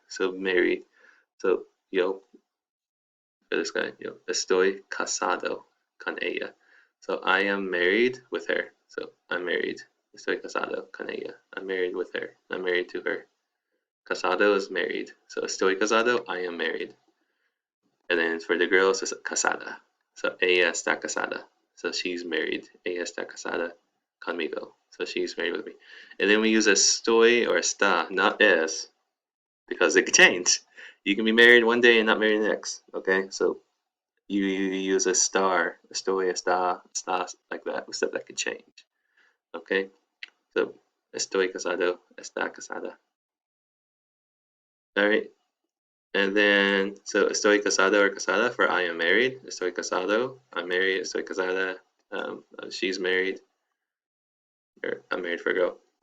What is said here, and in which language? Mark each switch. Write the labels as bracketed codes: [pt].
[en] So married. So yo, for this guy, yo, [es] estoy casado con ella. [en] So I am married with her. So I'm married. [es] Estoy casado con ella. [en] I'm married with her. I'm married to her. Casado is married. So [es] estoy casado, [en] I am married. And then for the girls, it's casada. So [es] ella está casada. [en] So she's married. [es] Ella está casada conmigo. [en] So she's married with me. And then we use estoy or está, not es, because it can change. You can be married one day and not married the next. Okay, so you use a star, estoy, está, like that, except that could change. Okay, so [es] estoy casado, está casada. [en] All right. And then, so [es] estoy casado [en] or casada for I am married. [es] Estoy casado, [en] I'm married. [es] Estoy casada, [en] she's married. Or I'm married for a girl.